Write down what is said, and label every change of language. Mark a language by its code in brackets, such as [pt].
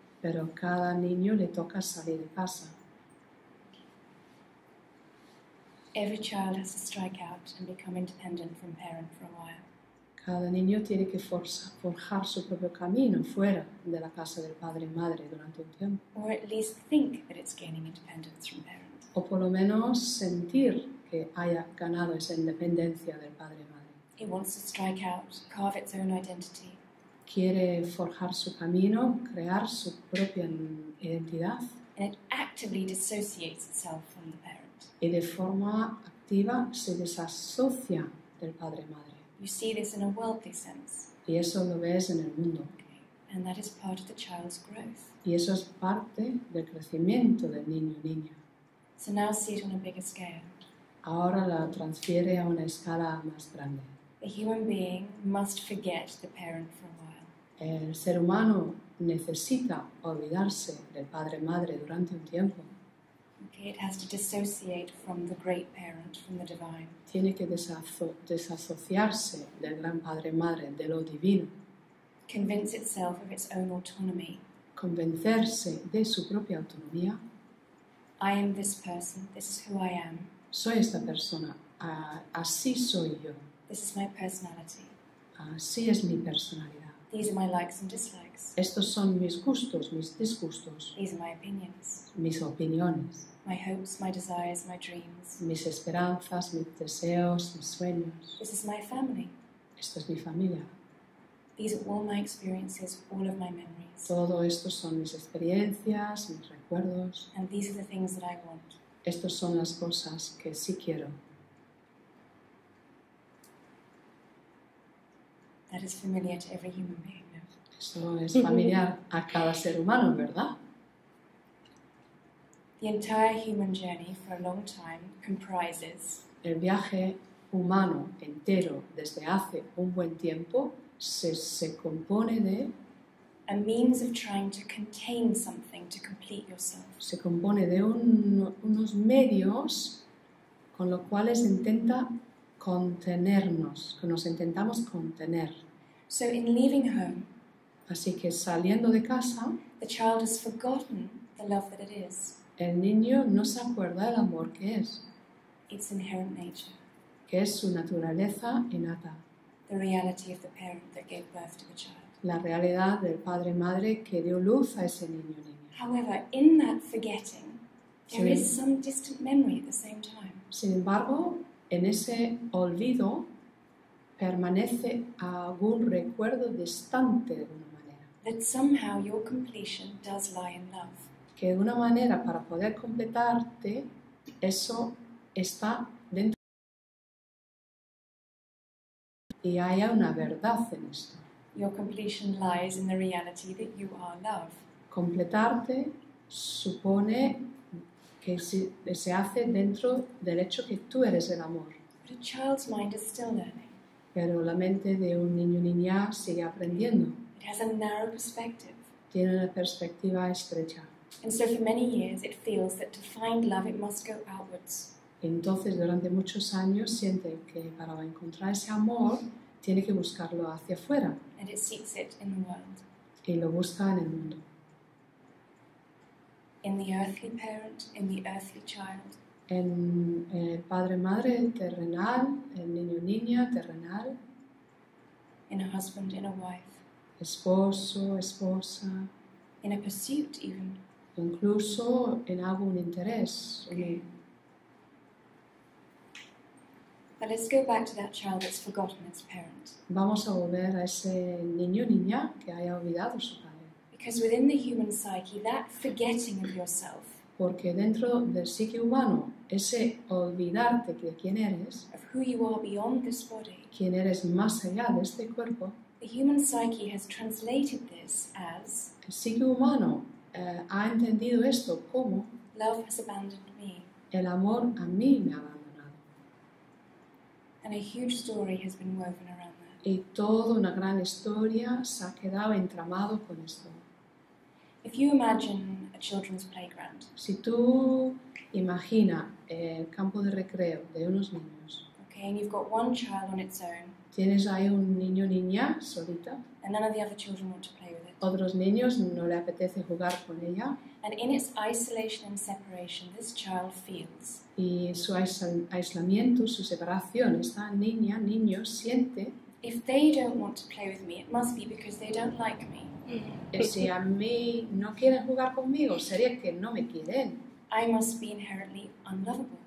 [es] Pero cada niño le toca salir de casa. [en] Every child has to strike out and become independent from parent for a while. [es] Cada niño tiene que forjar su propio camino fuera de la casa del padre y madre durante un tiempo. [en] Or at least think that it's gaining independence from parent. [es] O por lo menos sentir que haya ganado esa independencia del padre y madre. [en] It wants to strike out, carve its own identity. [es] Quiere forjar su camino, crear su propia identidad [en] And it actively dissociates itself from the parent. [es] y de forma activa se desasocia del padre y madre. [en] You see this in a worldly sense. [es] Y eso lo ves en el mundo. [en] Okay. And that is part of the child's growth. [es] Y eso es parte del crecimiento del niño y niña. [en] So now see it on a bigger scale. [es] Ahora la transfiere a una escala más grande. [en] The human being must forget the parent for a while. [es] El ser humano necesita olvidarse del padre y madre durante un tiempo. [en] Okay, it has to dissociate from the great parent, from the divine. [es] Tiene que desasociarse del gran padre y madre, de lo divino. [en] Convince itself of its own autonomy. [es] Convencerse de su propia autonomía [en] I am this person, this is who I am, [es] soy esta persona, así soy yo, [en] this is my personality, [es] así es mi personalidad. [en] these are my likes and dislikes, [es] Estos son mis gustos, mis disgustos, [en] these are my opinions, [es] mis opiniones, [en] my hopes, my desires, my dreams, [es] mis esperanzas, mis deseos, mis sueños. [en] this is my family, [es] Esto es mi familia. [en] these are all my experiences, all of my memories, [es] Todo esto son mis experiencias, mis recuerdos. [en] and these are the things that I want. [es] Estas son las cosas que sí quiero. [en] That is familiar to every human being, no? [es] Eso es familiar a cada ser humano, ¿verdad? [en] The entire human journey for a long time comprises [es] El viaje humano entero desde hace un buen tiempo se compone de [en] a means of trying to contain something to complete yourself. [es] se compone de unos medios con los cuales intenta contenernos, que nos intentamos contener. [en] So in leaving home, [es] Así que saliendo de casa, [en] the child has forgotten the love that it is, [es] el niño no se acuerda del amor que es [en] inherent nature, [es] es su naturaleza innata, [en] the reality of the parent that gave birth to the child. [es] la realidad del padre-madre que dio luz a ese niño o niña. [en] However, in that forgetting, there [es] Sí. [en] is some distant memory at the same time. [es] Sin embargo, en ese olvido permanece algún recuerdo distante de una manera, [en] That somehow your completion does lie in love. [es] que de una manera para poder completarte, eso está dentro y haya una verdad en esto. [en] Your completion lies in the reality that you are love. [es] Completarte supone que se hace dentro del hecho que tú eres el amor. [en] But a child's mind is still learning. [es] Pero la mente de un niño o niña sigue aprendiendo. [en] It has a narrow perspective. [es] Tiene una perspectiva estrecha. [en] And so for many years it feels that to find love it must go outwards. [es] Entonces, durante muchos años siente que para encontrar ese amor tiene que buscarlo hacia afuera [en] And it seeks it in the world. [es] y lo busca en el mundo. [en] In the earthly parent, in the earthly child, [es] En el padre-madre terrenal, el niño-niña terrenal, [en] in a husband, in a wife, [es] esposo, esposa, [en] in a pursuit even. [es] incluso en algún interés. [en] Okay. But let's go back to that child that's forgotten its parent. [es] Vamos a volver a ese niño o niña que haya olvidado a su padre. [en] Because within the human psyche, that forgetting of yourself, [es] Porque dentro del psique humano, ese olvidarte de quién eres, [en] of who you are beyond this body, [es] quién eres más allá de este cuerpo, [en] the human psyche has translated this as [es] el psique humano ha entendido esto como [en] love has abandoned me. [es] el amor a mí me ha abandonado. [en] And a huge story has been woven around that. [es] Y toda una gran historia se ha quedado entramado con esto. [en] If you imagine a children's playground, [es] Si tú imaginas el campo de recreo de unos niños, [en] okay, and you've got one child on its own, [es] tienes ahí un niño o niña solita, [en] and none of the other children want to play with it, [es] otros niños no le apetece jugar con ella, [en] and in its isolation and separation, this child feels [es] y su aislamiento, su separación, esta niña, niño, siente [en] if they don't want to play with me, it must be because they don't like me. [es] que si a mí no quieren jugar conmigo, sería que no me quieren. [en] I must be inherently unlovable.